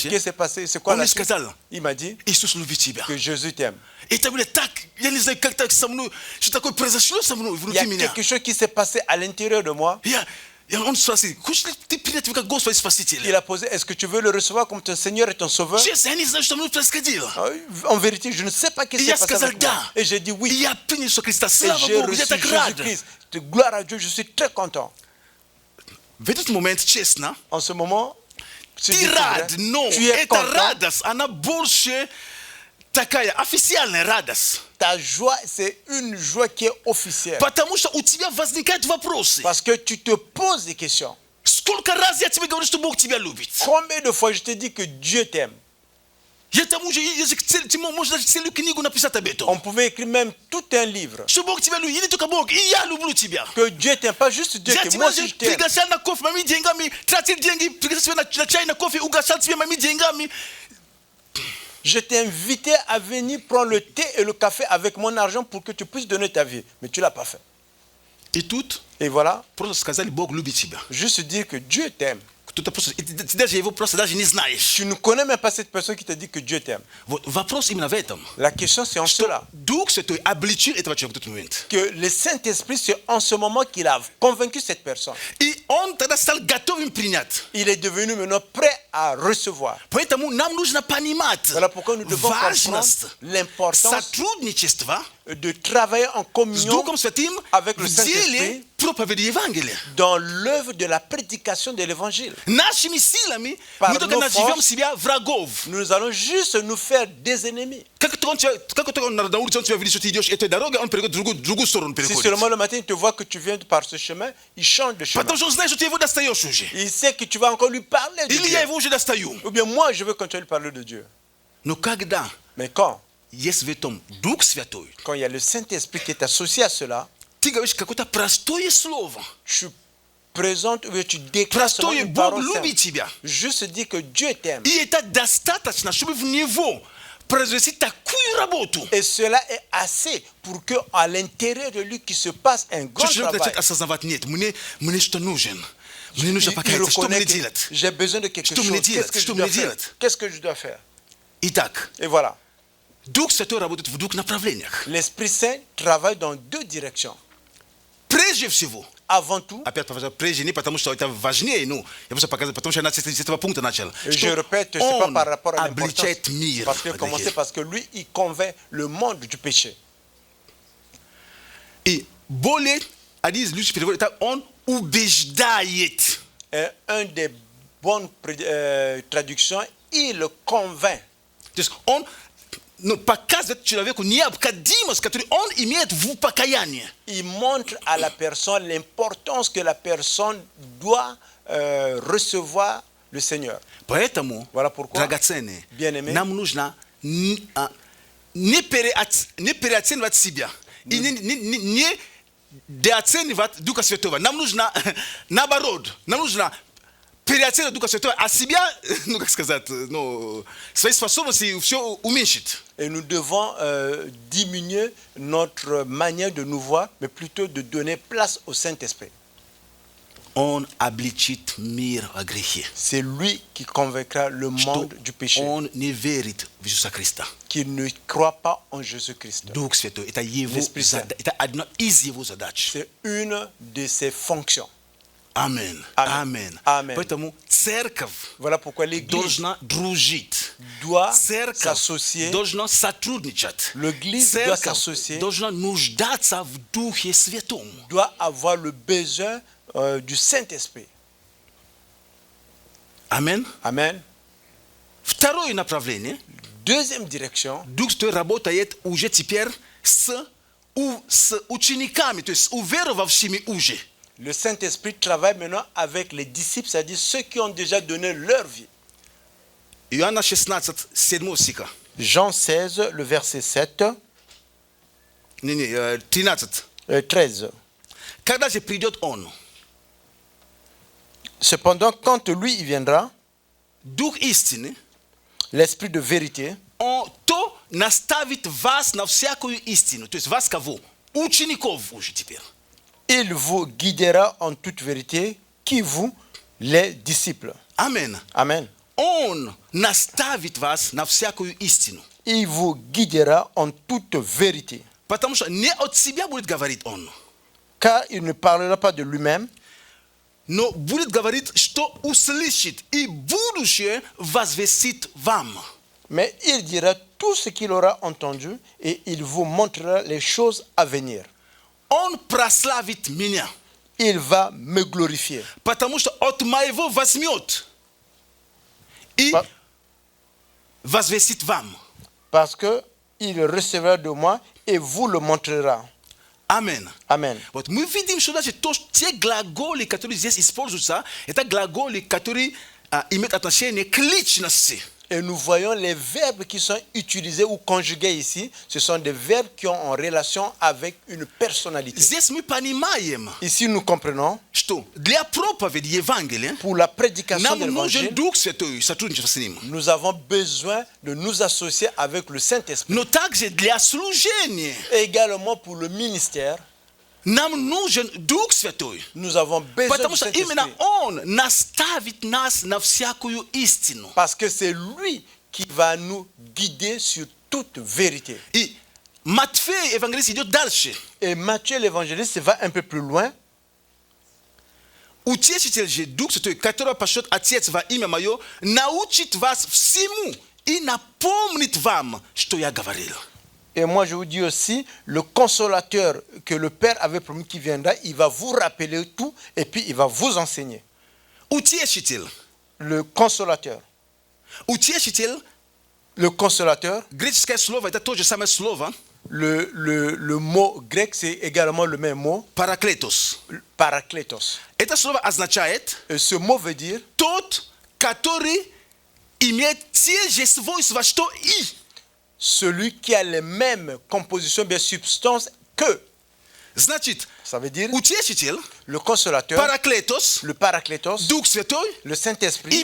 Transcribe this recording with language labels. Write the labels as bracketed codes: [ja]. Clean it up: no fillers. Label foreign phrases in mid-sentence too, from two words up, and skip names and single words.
[ru] дальше. [fr] qui s'est passé? C'est quoi [ru] Он [fr] la [ru] мне [fr] suite? [ru] сказал, [fr] Il m'a dit [ru] Иисус любит тебя. [fr] que Jésus t'aime. [ru] И это, блядь, так, я не знаю, как так со мной, что такое произошло со мной [fr] Il y [ru] внутри [fr] a [ru] меня. [fr] quelque chose qui s'est passé à l'intérieur de moi. [ru] Он спросил, хочешь ли ты принять его как Господа и [fr] Il [ru] Спасителя? [fr] a posé, est-ce que tu veux le recevoir comme ton Seigneur et ton Sauveur? [ru] Честно, я не знаю, что со мной происходило. [fr] En vérité, je ne sais pas ce qui [ru] И я [fr] s'est passé [ru] сказал [fr] avec moi. [ru] да. [fr] Et j'ai dit [ru] И [fr] oui. [ru] я принял Иисуса Христа. [fr] Et [ru] Слава [fr] j'ai [ru] Богу, я [fr] reçu [ru] так рад. [fr] Jésus-Christ. Gloire à Dieu, je suis très content. [ru] В этот момент, честно, [fr] En ce moment, [ru] ты рад, но [fr] tu es [ru] эта [fr] content. [ru] радость, она больше такая официальная радость. [fr] Ta joie, c'est une joie qui est officielle. [ru] Потому что у тебя возникают вопросы. [fr] Parce que tu te poses des questions. [ru] Сколько раз я тебе говорю, что Бог тебя любит? [fr] Combien de fois je te dis que Dieu t'aime? [ru] Я тому же, ты можешь даже целую книгу написать об этом. [fr] On pouvait écrire même tout un livre. [ru] Что Бог тебя любит, и не только Бог, и я люблю тебя. [fr] Que Dieu t'aime, pas juste Dieu, [ru] Я [fr] que [ru] тебя [fr] moi aussi je t'aime. [ru] приглашал на кофе моими деньгами, тратил деньги, пригласил тебя на чай, на кофе, угощал тебя моими деньгами. [fr] Je t'ai invité à venir prendre le thé et le café avec mon argent pour que tu puisses donner ta vie. Mais tu ne l'as pas fait. [ru] И тут [fr] Et voilà, [ru] просто сказали, Бог любит тебя. [fr] juste dire que Dieu t'aime. [ru] Кто-то просто, и ты даже его просто даже не знаешь. [fr] Tu ne connais même pas cette personne qui te dit que Dieu t'aime. [ru] Вот вопрос именно в этом. [fr] La question c'est en [ru] Что [fr] cela. [ru] Дух Святой обличил этого человека в тот момент. [fr] Que le Saint-Esprit, c'est en ce moment qu'il a convaincu cette personne. [ru] И он тогда стал готовым принять. [fr] Il est devenu maintenant prêt à recevoir. [ru] Поэтому нам нужно понимать [fr] Voilà pourquoi nous devons [ru] важность [fr] comprendre l'importance [ru] сотрудничества [fr] de travailler en [ru] с [fr] communion [ru] Духом Святым [fr] avec le [ru] в деле [fr] Saint-Esprit [ru] проповеди Евангелия. [fr] dans l'œuvre de la prédication de l'évangile. [ru] Нашими силами [fr] Par [ru] мы только [fr] nos [ru] наживем [fr] forces, [ru] себя врагов. [fr] Nous allons juste nous faire des ennemis. [ru] Как только он на улице, он тебя видит, что ты идешь этой дорогой, он переходит в другую сторону. [fr] Si [ru] Переходит. [fr] seulement le matin il te voit que tu viens par ce chemin, il change de chemin. [ru] Потому что он знает, что ты его достаешь уже. [fr] Il sait que tu vas encore lui parler de [ru] Или я [fr] Dieu. [ru] его уже достаю. [fr] Ou bien moi, je veux continuer de parler de Dieu. [ru] Но когда [fr] Mais quand [ru] есть в этом Дух Святой, [fr] il y a le Saint-Esprit qui est associé à cela, [ru] ты говоришь какое-то простое слово. [fr] tu présentes ou bien tu déclares seulement [ru] Простое, [fr] une [ru] Бог [fr] parole [ru] любит [fr] simple. [ru] тебя. [fr] Juste dire que Dieu t'aime. [ru] И это достаточно, чтобы в него произвести такую работу. [fr] Et cela est assez pour que à l'intérieur de lui qui se passe un grand [ru] Что человек [fr] travail. [ru] начинает осознавать, нет, мне что нужен. Мне нужно [fr] Il [ru] покаяться, что мне [fr] reconnaît que [ru] делать? [fr] j'ai besoin de quelque [ru] Что мне [fr] chose. Qu'est-ce [ru] делать? [fr] que je [ru] Что [fr] dois [ru] мне [fr] faire? [ru] делать? [fr] Qu'est-ce que je dois faire? [ru] Итак, [fr] Et voilà. [ru] Дух Святой работает в двух направлениях. [fr] L'Esprit Saint travaille dans deux directions. [ru] Прежде всего, [fr] Avant tout, [ru] опять повторяю, прежде не потому, что это важнее, ну, я просто показываю, потому что я с этого пункта начал. [fr] je répète, c'est pas par rapport à l'importance. Parce que commencer parce que lui, il convainc le monde du péché. [ru] И более, один из лучших переводов, это он убеждает. [fr] Et un des bonnes traductions, il le convainc. [ru] То есть он показывает человеку необходимость, которую он имеет в покаянии. [fr] Il montre à la personne l'importance que la personne doit recevoir le Seigneur. [ru] Поэтому, [fr] Voilà pourquoi, [ru] драгоценные, [fr] bien-aimés, [ru] нам нужно не переоценивать себя и не недооценивать Духа Святого. Нам нужно, наоборот, нам нужно переоценивать Духа Святого, а себя, ну как сказать, ну, свои способности все уменьшить. [fr] Et nous devons diminuer notre manière de nous voir, mais plutôt de donner place au Saint-Esprit. [ru] Он обличит мир о грехе. [fr] C'est lui qui convaincra le monde du péché, [ru] Он не верит в Иисуса Христа. [fr] qui ne croit pas en Jésus-Christ. [ru] Дух Святой, это его [fr] L'Esprit Saint. [ru] это одна из его задач. [fr] C'est une de ses fonctions. [ru] Аминь. [fr] Amen. [ru] Аминь. [fr] Amen. [ru] Поэтому церковь [fr] Voilà pourquoi l'Église [ru] должна дружить. [fr] doit [ru] Церковь [fr] s'associer. [ru] должна сотрудничать. [fr] L'Église doit [ru] Церковь [fr] s'associer, [ru] должна нуждаться в Духе Святом. [fr] doit avoir le besoin du Saint-Esprit. [ru] Аминь. [fr] Amen. [ru] Второе направление. [fr] Deuxième direction, [ru] Дух Святой работает уже теперь с учениками, то есть с уверовавшими уже. [fr] le Saint-Esprit travaille maintenant avec les disciples, c'est-à-dire ceux qui ont déjà donné leur vie. [ru] Иоанна 16, 7 стиха. [fr] Jean 16, le verset 7, [ru] Не, 13. [fr] 13. [ru] Когда же придет Он, [fr] Cependant, quand lui il viendra, [ru] дух истины, [fr] l'esprit de vérité, [ru] то наставит вас на всякую истину. То есть вас кого? Учеников уже теперь. [fr] il vous guidera en toute vérité, qui vous, les disciples. [ru] Amen. [fr] Amen. [ru] Он наставит вас на всякую истину. [fr] Il vous guidera en toute vérité. [ru] Потому что не от себя будет говорить он, [fr] Car il ne parlera pas de lui-même, [ru] но будет говорить, что услышит, и будущее возвестит вам. [fr] mais il dira tout ce qu'il aura entendu et il vous montrera les choses à venir. [ru] Он прославит меня, [fr] Il va me glorifier. [ru] потому что от моего возьмет и Па- возвестит вам. [fr] Parce que il recevra de moi et vous le montrera. [ru] Amen. [fr] Amen. [ru] Вот мы видим, что значит те глаголы, которые здесь используются, это глаголы, которые имеют отношение к личности. [fr] Et nous voyons les verbes qui sont utilisés ou conjugués ici. Ce sont des verbes qui ont en relation avec une personnalité. [ru] Здесь мы понимаем, [fr] Ici, nous comprenons, [ru] что для проповеди Евангелия [fr] pour la prédication [ru] нам [fr] de [ru] нужен [fr] l'évangile, [ru] Дух Святой, сотрудничество с ним. [fr] nous avons besoin de nous associer avec le Saint-Esprit. [ru] Но также для служения [fr] Et également pour le ministère, [ru] нам нужен Дух Святой. [fr] nous avons besoin [ru] Потому [fr] du [ru] что именно [fr] Saint-Esprit. [ru] Он наставит нас на всякую истину. [fr] Parce que c'est lui qui va nous guider sur toute vérité. [ru] И Матфей, евангелист, идет дальше. [fr] Et Matthieu l'évangéliste va un peu plus loin. [ru] Утешитель же, Дух Святой, которого пошлет Отец во имя Мое, научит вас всему и напомнит вам, что я говорил. [fr] Et moi, je vous dis aussi, le consolateur que le Père avait promis qui viendra, il va vous rappeler tout et puis il va vous enseigner. [ru] Утешитель. [fr] Le consolateur. [ru] Утешитель, [fr] Le consolateur, [ru] греческое слово, это то же самое слово, [fr] le mot grec, c'est également le même mot, [ru] параклетос. [fr] parakletos. [ru] Это слово означает [fr] Et ce mot veut dire [ru] тот, который имеет те же свойства, что и. [fr] celui qui a les mêmes compositions, bien substances que. [ru] Значит, [fr] Ça veut dire [ru] утешитель, [fr] le consolateur, [ru] параклетос, [fr] le parakletos, [ru] Дух Святой, [fr] le Saint-Esprit